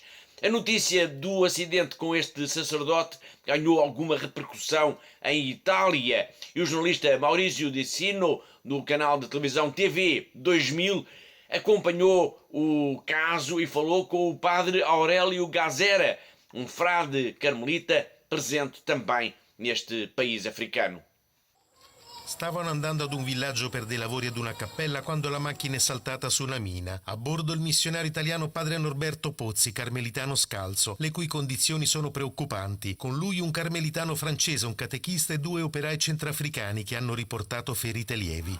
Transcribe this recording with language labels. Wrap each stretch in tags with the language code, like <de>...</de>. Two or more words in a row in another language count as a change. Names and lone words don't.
<pt>A notícia do acidente com este sacerdote ganhou alguma repercussão em Itália e o jornalista Maurizio De Sino, no canal de televisão TV 2000, acompanhou o caso e falou com o padre Aurélio Gazera, um frade carmelita presente também neste país africano.</pt> <it>Stavano andando ad un villaggio per dei lavori ad una cappella quando la macchina è saltata su una mina. A bordo il missionario italiano padre Norberto Pozzi, carmelitano scalzo, le cui condizioni sono preoccupanti. Con lui un carmelitano francese, un catechista e 2 operai centrafricani che hanno riportato ferite lievi.</it>